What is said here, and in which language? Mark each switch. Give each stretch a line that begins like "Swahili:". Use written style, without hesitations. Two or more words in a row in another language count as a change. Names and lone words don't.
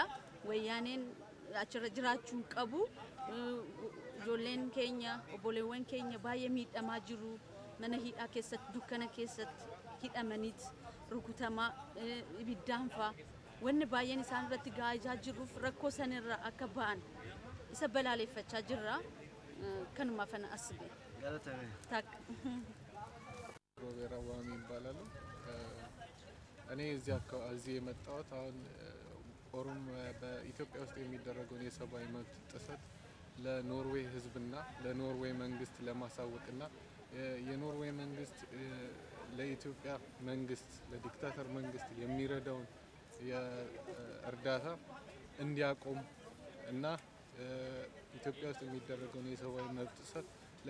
Oromo: Wayyaaneen achirra jiraachuu qabu. Ijoolleen keenya obboleewwan keenya baay'ee miidhamaa jiru. Mana hidhaa keessatti dukkana keessatti hidhamaniit rukutamaa ibiddaan faa wanni baay'een isaan irratti gahaa jiruuf rakkoo sanirra akka ba'an isa balaaleffachaa jirra kanumaaf ana asbe tak
Amharic: ሮቤራ ዋሚ ይባላል። እኔ እዚህ የመጣሁት አሁን ኦሮሞ በኢትዮጵያ ውስጥ የሚደረገውን የሰብአዊ መብት ጥሰት ለኖርዌይ ህዝብና ለኖርዌይ መንግስት ለማሳወቅና የኖርዌይ መንግስት ለኢትዮጵያ መንግስት ለዲክታተር መንግስት የሚረዳውን የእርዳታ እንዲያቆም እና ኢትዮጵያ ውስጥ የሚደረገውን የሰብአዊ መብት ጥሰት